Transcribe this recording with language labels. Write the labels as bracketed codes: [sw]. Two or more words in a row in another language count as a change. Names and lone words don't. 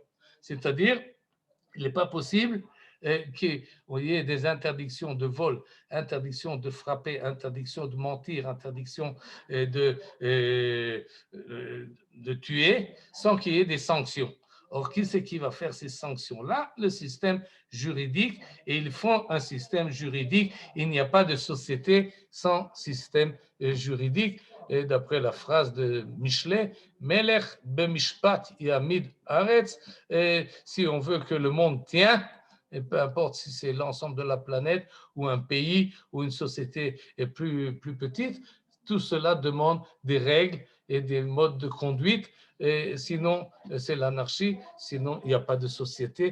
[fr] C'est-à-dire, il n'est pas possible qu'il y ait des interdictions de vol, interdiction de frapper, interdiction de mentir, interdiction de tuer, sans qu'il y ait des sanctions. Or, qui c'est qui va faire ces sanctions-là? Le système juridique, et ils font un système juridique. Il n'y a pas de société sans système juridique. Et d'après la phrase de Michelet, [he] מלך במשפט יעמיד ארץ, [fr] et si on veut que le monde tienne, et peu importe si c'est l'ensemble de la planète ou un pays ou une société plus petite, tout cela demande des règles et des modes de conduite. Et sinon, c'est l'anarchie, sinon, il n'y a pas de société.